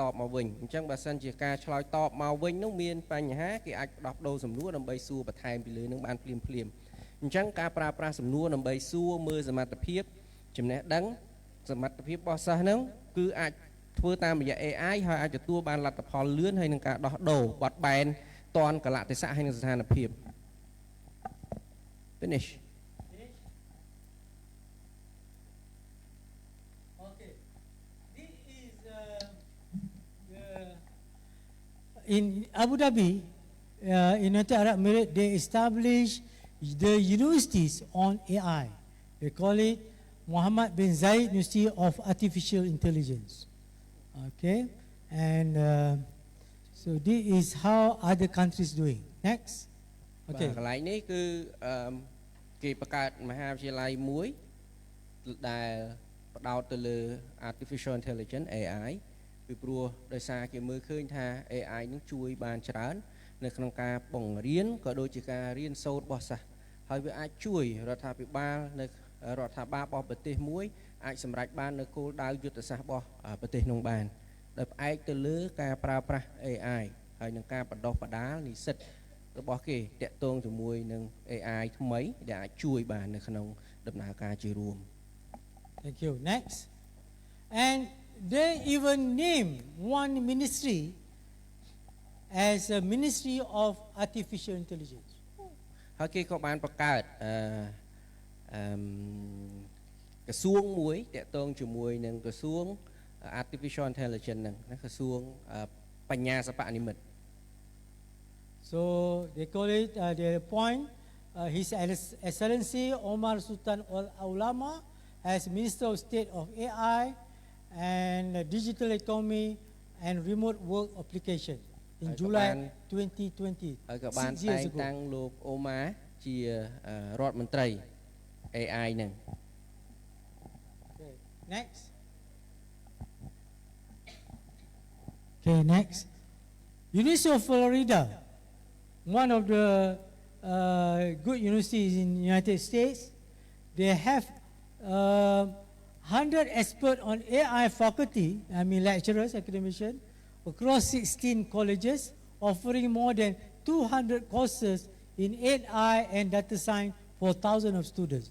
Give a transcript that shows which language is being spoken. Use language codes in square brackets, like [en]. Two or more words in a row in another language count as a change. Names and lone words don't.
[km] បមកវិញអញ្ចឹងបើសិនជាការឆ្លើយតបមកវិញនោះមានបញ្ហាគេអាចដោះដូរសំណួរដើម្បីសួរបន្ថែមពីលើនឹងបានភ្លាមអញ្ចឹងការប្រើប្រាស់សំណួរដើម្បីសួរមើលសមត្ថភាពចំណេះដឹងសមត្ថភាពរបស់សិស្សហ្នឹងគឺអាចធ្វើតាមរយៈ AI ហើយអាចទទួលបានលទ្ធផលលឿនហើយនឹងការដោះដូរបត់បែនតាន់កលៈទេសៈហើយនឹងស្ថានភាព Finish. [en] Okay. This is in Abu Dhabi, in United Arab Emirates, they established the universities on AI. They call it Muhammad bin Zayed University of Artificial Intelligence. Okay, and so this is how other countries doing. Next. Okay. [km] កន្លែងនេះគឺគេបង្កើតមហាវិទ្យាល័យមួយដែលផ្ដោតទៅលើ [en] artificial intelligence AI [km] ពីព្រោះដោយសារគេមើលឃើញថា AI នឹងជួយបានច្រើននៅក្នុងការបង្រៀនក៏ដូចជាការរៀនសូត្ររបស់សិស្សហើយវាអាចជួយរដ្ឋាភិបាលនៅរដ្ឋាភិបាលរបស់ប្រទេសមួយអាចសម្រេចបាននៅគោលដៅយុទ្ធសាស្ត្ររបស់ប្រទេសនោះបានដោយផ្អែកទៅលើការប្រើប្រាស់ AI ហើយនឹងការបណ្ដុះបណ្ដាលនិស្សិតរបស់គេតាក់ទងជាមួយនឹង AI ថ្មីដែលអាចជួយបាននៅក្នុងដំណើរការជារួម [en] Thank you. Next. And they even name one ministry as a Ministry of Artificial Intelligence. [km] ហើយគេក៏បានបង្កើតក្រសួងមួយតាក់ទងជាមួយនឹងក្រសួង [en] Artificial Intelligence [km] ហ្នឹងក្រសួងបញ្ញាសិប្បនិម្មិត [en] So they call it, they appoint His Excellency Omar Sultan Al-Ulama as Minister of State of AI and Digital Economy and Remote Work Application in July 2020. [km] ហើយក៏បានតែងតាំងលោកអូម៉ាជារដ្ឋមន្ត្រី AI ហ្នឹង [en] Okay, next. Okay, next. University of Florida, one of the good universities in the United States, they have 100 experts on AI faculty, I mean lecturers, academicians, across 16 colleges, offering more than 200 courses in AI and data science for thousands of students.